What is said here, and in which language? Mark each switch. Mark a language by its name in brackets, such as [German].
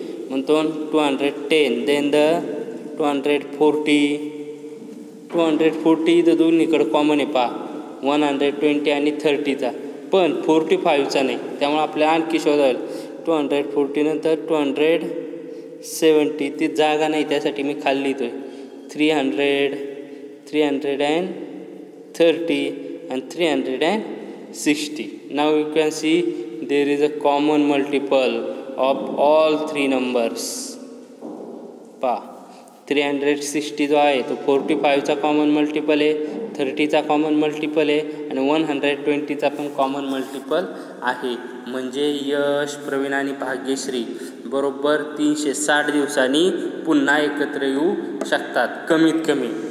[Marathi] म्हणतो 210, then the 240 इथं दोन्हीकडे कॉमन आहे पहा, 120 आणि 30चा, पण 45चा नाही. त्यामुळे आपल्याला आणखी शोधायला 240 नंतर 270. ती जागा नाही, त्यासाठी मी खाली लिहितोय 300, 330 and 360. [English] Now you can see there is a common multiple of all three numbers. [Marathi] पहा 360 जो आहे तो 45चा कॉमन मल्टिपल आहे, 30चा कॉमन मल्टिपल आहे आणि 120चा पण कॉमन मल्टिपल आहे. म्हणजे यश, प्रवीण आणि भाग्यश्री बरोबर 360 दिवसांनी पुन्हा एकत्र येऊ शकतात कमीत कमी.